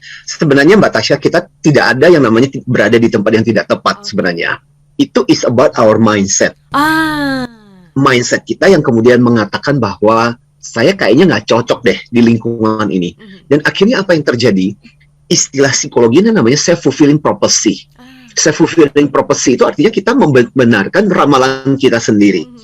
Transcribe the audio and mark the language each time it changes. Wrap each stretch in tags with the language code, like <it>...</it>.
<id>sebenarnya Mbak Tasya, kita tidak ada yang namanya berada di tempat yang tidak tepat sebenarnya. Itu</id> <en>is about our mindset.</en> <id>Mindset kita yang kemudian mengatakan bahwa saya kayaknya nggak cocok deh di lingkungan ini. Dan akhirnya apa yang terjadi? Istilah psikologinya namanya self-fulfilling prophecy. Self-fulfilling prophecy itu artinya kita membenarkan ramalan kita sendiri.</id>